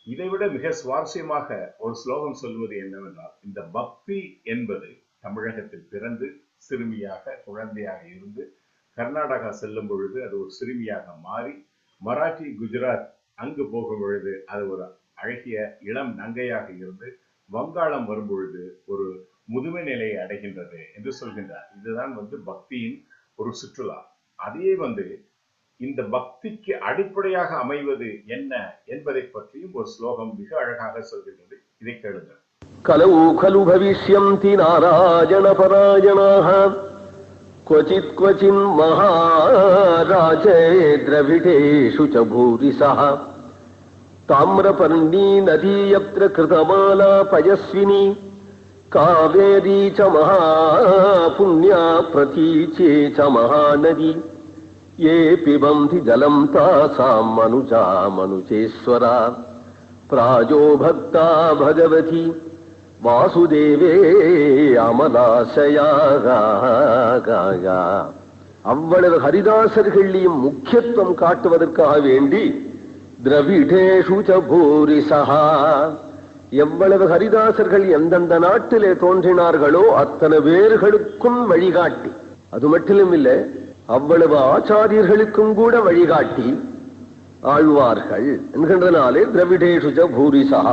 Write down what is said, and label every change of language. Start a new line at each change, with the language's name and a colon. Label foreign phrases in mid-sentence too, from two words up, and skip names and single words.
Tamil: இதைவிட மிக சுவாரஸ்யமாக ஒரு ஸ்லோகம் சொல்வது என்னவென்றால், இந்த பக்தி என்பது தமிழகத்தில் பிறந்து சிறுமியாக குழந்தையாக இருந்து கர்நாடகா செல்லும் பொழுது அது ஒரு சிறுமியாக மாறி மராட்டி குஜராத் அங்கு போகும் பொழுது அது ஒரு அழகிய இளம் நங்கையாக இருந்து வங்காளம் வரும்பொழுது ஒரு முதுமை நிலையை அடைகின்றது என்று சொல்கின்றார். இதுதான் வந்து பக்தியின் ஒரு சுற்றுலா. அதே வந்து இந்த பக்திக்கு அடிப்படையாக அமைவது என்ன என்பதை பற்றியும் ஒரு ஸ்லோகம் மிக அழகாக சொல்கின்றது. இதை கேளுங்கள்.
Sanskrit: कलौ खलु भविष्यन्ति नारायण परायणाः क्वचित् क्वचिन् महाराजे द्रविडेषु च भूरिशः ताम्रपर्णी नदी यत्र कृतमाला पयस्विनी कावेरी च महापुण्या प्रतीचे च महानदी ये पिबन्ति जलं तासां मनुजा मनुजेश्वरा प्राजो भक्ता भगवती वासुदेवे अमलाशयाः.
Tamil: அவ்வளவு ஹரிதாசர்களையும் முக்கியத்துவம் காட்டுவதற்காக வேண்டி
Sanskrit: द्रविडेषु च भूरिशः,
Tamil: எவ்வளவு ஹரிதாசர்கள் எந்தெந்த நாட்டிலே தோன்றினார்களோ அத்தனை பேர்களுக்கும் வழிகாட்டி, அது மட்டும் இல்லை அவ்வளவு ஆச்சாரியர்களுக்கும் கூட வழிகாட்டி ஆழ்வார்கள் என்கின்றனாலே
Sanskrit: द्रविडेषु च भूरिशः.